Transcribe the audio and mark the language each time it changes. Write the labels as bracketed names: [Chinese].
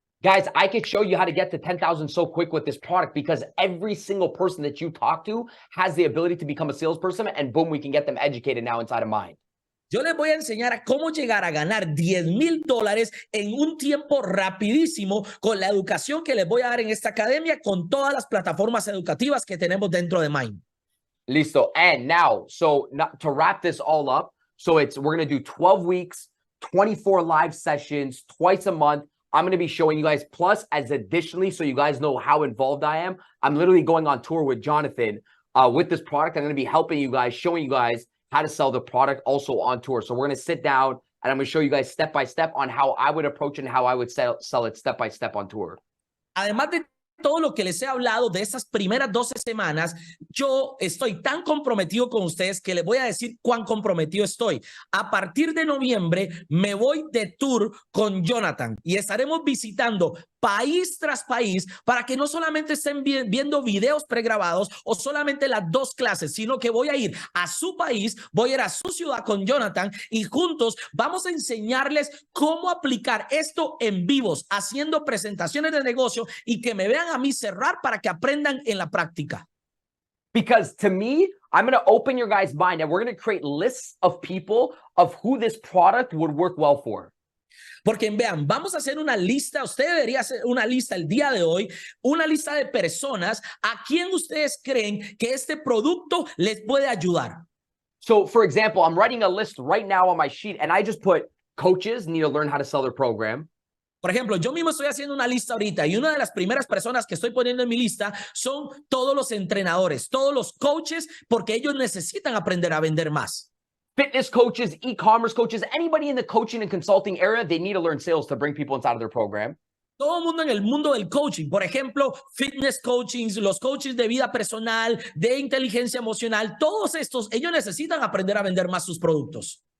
[English] Guys, I can show you how to get to 10,000 so quick with this product because every single person that you talk to has the ability to become a salesperson and boom, we can get them educated now inside of Mind. [Spanish] Yo les voy a enseñar a cómo llegar a ganar $10,000 en un tiempo rapidísimo con la educación que les voy a dar en esta academia con todas las plataformas educativas que tenemos dentro de Mind. Listo. [English] And now, so to wrap this all up, so we're going to do 12 weeks, 24 live sessions, twice a month. I'm going to be showing you guys, plus as additionally, so you guys know how involved I am, I'm literally going on tour with Jonathan with this product. I'm going to be helping you guys, showing you guys how to sell the product also on tour. So we're going to sit down and I'm going to show you guys step by step on how I would approach it and how I would sell it step by step on tour. [Spanish] Además de todo lo que les he hablado de estas primeras 12 semanas, yo estoy tan comprometido con ustedes que les voy a decir cuán comprometido estoy. A partir de noviembre me voy de tour con Jonathan y estaremos visitando país tras país para que no solamente estén viendo videos pregrabados o solamente las 2 clases, sino que voy a ir a su país, voy a ir a su ciudad con Jonathan y juntos vamos a enseñarles cómo aplicar esto en vivos, haciendo presentaciones de negocio y que me vean a mí cerrar para que aprendan en la práctica. [English] Because to me, I'm going to open your guys' mind and we're going to create lists of people of who this product would work well for. [Spanish] Porque vean, vamos a hacer una lista, usted debería hacer una lista el día de hoy, una lista de personas a quien ustedes creen que este producto les puede ayudar. [English] So for example, I'm writing a list right now on my sheet and I just put coaches need to learn how to sell their program. [Spanish] Por ejemplo, yo mismo estoy haciendo una lista ahorita y una de las primeras personas que estoy poniendo en mi lista son todos los entrenadores, todos los coaches, porque ellos necesitan aprender a vender más. [English] Fitness coaches, e-commerce coaches, anybody in the coaching and consulting area, they need to learn sales to bring people inside of their program. [Spanish] Todo el mundo en el mundo del coaching, por ejemplo, fitness coaching, los coaches de vida personal, de inteligencia emocional, todos estos, ellos necesitan aprender a vender más sus productos.